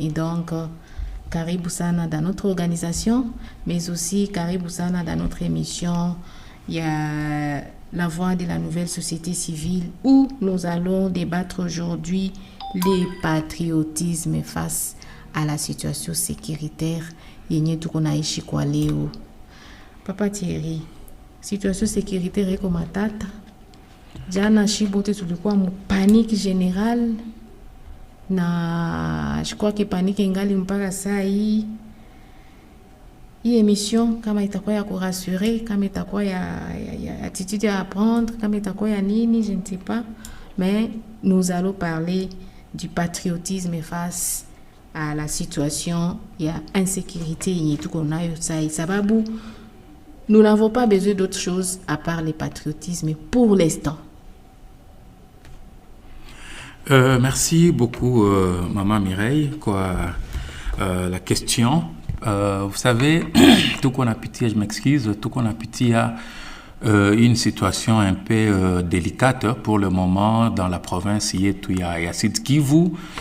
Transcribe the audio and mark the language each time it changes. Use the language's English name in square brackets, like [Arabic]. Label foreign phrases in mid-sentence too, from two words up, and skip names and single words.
[French] Et donc, [Swahili] Karibu Sana [French] dans notre organisation, mais aussi [Swahili] Karibu Sana [French] dans notre émission. Il y a La Voix de la Nouvelle Société Civile, où nous allons débattre aujourd'hui les patriotismes face à la situation sécuritaire [Swahili] yenye tuko naishi kwa leo. Papa Thierry, [French] situation sécuritaire [Swahili] iko matata. Jana shibote tulikuwa mu [French] panique générale, [Swahili] na [French] je crois que [Swahili] panique ingali mpaka saa hii. Hii émission kama itakuwa ya kurassurer, kama itakuwa ya [French] attitude à apprendre, [Swahili] kama itakuwa ya nini, je ne sais pas, mais nous allons parler du patriotisme face à la situation ya insécurité yenye tuko nayo sai, sababu nous n'avons pas besoin d'autre chose à part le patriotisme pour l'instant. [French] Merci beaucoup, Maman Mireille, la question. Vous savez, tout qu'on a pitié, je m'excuse, tout qu'on a pitié a une situation un peu délicate pour le moment dans la province ya Sud Kivu.